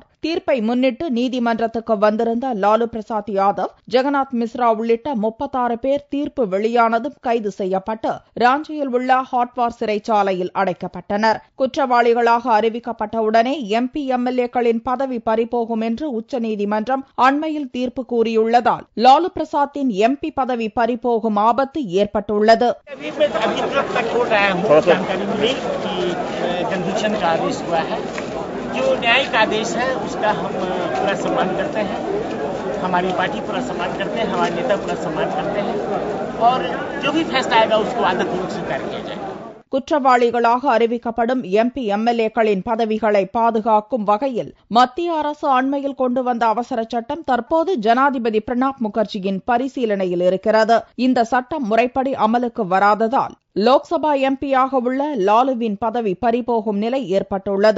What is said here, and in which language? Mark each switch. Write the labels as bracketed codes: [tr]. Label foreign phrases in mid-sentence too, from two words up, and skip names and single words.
[ta] தீர்ப்பை முன்னிட்டு நீதிமன்றத்துக்கு வந்திருந்த லாலு பிரசாத் யாதவ், ஜெகநாத் மிஸ்ரா உள்ளிட்ட 36 பேர் தீர்ப்பு வெளியானதும் கைது செய்யப்பட்டு ராஞ்சியில் உள்ள ஹாட்வார் சிறைச்சாலையில் அடைக்கப்பட்டனர். குற்றவாளிகளாக அறிவிக்கப்பட்டவுடனே MP MLAக்களின் பதவி பறிபோகும் என்று உச்சநீதிமன்றம் அண்மையில் தீர்ப்பு கூறியுள்ளதால் லாலு பிரசாத்தின் MP பதவி பறிபோகும் ஆபத்து ஏற்பட்டுள்ளது. [hi] अभी तुरंत तक बोल रहा हूँ, जानकारी मिली कि जनदूषण का आदेश हुआ है। जो न्यायिक आदेश है उसका हम पूरा सम्मान करते हैं, हमारी पार्टी पूरा सम्मान करते हैं, हमारे नेता पूरा सम्मान करते हैं और जो भी फैसला आएगा उसको आदरपूर्वक स्वीकार किया जाएगा. [ta] குற்றவாளிகளாக அறிவிக்கப்படும் MP MLAக்களின் பதவிகளை பாதுகாக்கும் வகையில் மத்திய அரசு அண்மையில் கொண்டு வந்த அவசர சட்டம் தற்போது ஜனாதிபதி பிரணாப் முகர்ஜியின் பரிசீலனையில் இருக்கிறது. இந்த சட்டம் முறைப்படி அமலுக்கு வராததால் லோக்சபா MP-யாக உள்ள லாலுவின் பதவி பறிபோகும் நிலை ஏற்பட்டுள்ளது.